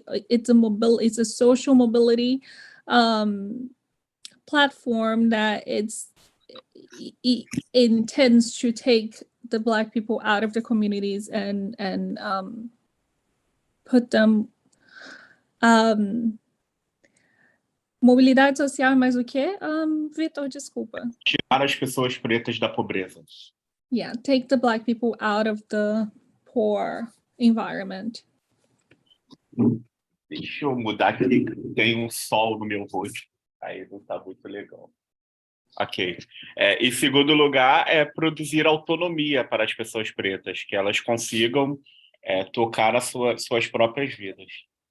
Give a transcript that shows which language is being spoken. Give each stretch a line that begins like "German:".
English: It's a social mobility platform that it intends to take the Black people out of the communities and put them.
Portuguese: Mobilidade social, mas o quê? Vitor, desculpa. Tirar as pessoas pretas da pobreza.
English: Yeah, take the Black people out of the poor environment.
Portuguese: Deixa eu mudar aqui, tem sol no meu rosto. Aí não tá muito legal. Ok. Em segundo lugar, é produzir autonomia para as pessoas pretas, que elas consigam tocar as suas próprias vidas.